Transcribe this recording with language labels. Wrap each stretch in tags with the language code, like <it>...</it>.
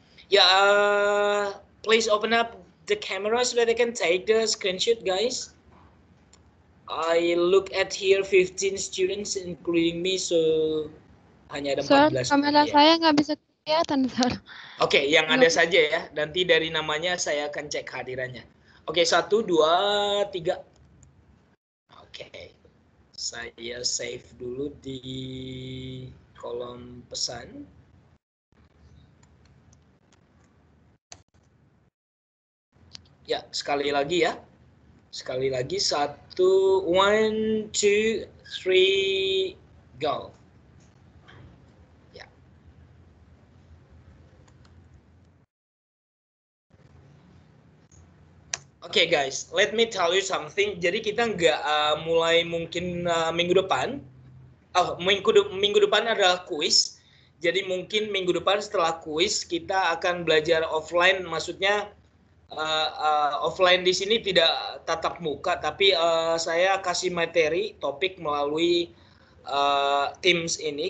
<en>Ya, please open up the camera so that I can take the screenshot, guys. I look at here 15 students including me, so</en> <id>hanya ada 14. Sir, kamera saya nggak bisa kelihatan, Sir. Oke, yang ada saja ya. Nanti dari namanya saya akan cek kehadirannya. Oke, 1, 2, 3. Oke, saya save dulu di kolom pesan. Ya, sekali lagi ya. Sekali lagi, 1, 1, 2, 3, go. Ya.</id> <en>Oke, guys, let me tell you something.</en> <id>Jadi kita nggak mulai mungkin minggu depan. Minggu depan adalah kuis. Jadi mungkin minggu depan setelah kuis kita akan belajar offline. Maksudnya offline di sini tidak tatap muka, tapi saya kasih materi topik melalui Teams ini.</id>